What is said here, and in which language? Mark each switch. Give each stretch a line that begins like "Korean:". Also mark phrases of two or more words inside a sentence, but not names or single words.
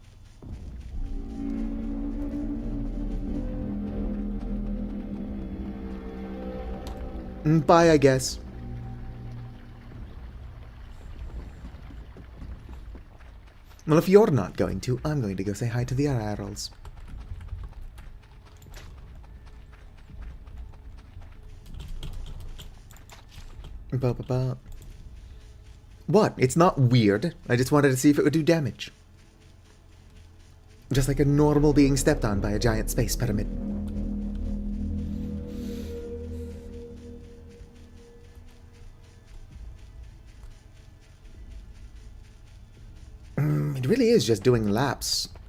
English: Bye, I guess. Well, if you're not going to, I'm going to go say hi to the Arirals. Ba-ba-ba. What? It's not weird. I just wanted to see if it would do damage. Just like a normal being stepped on by a giant space pyramid. It really is just doing laps.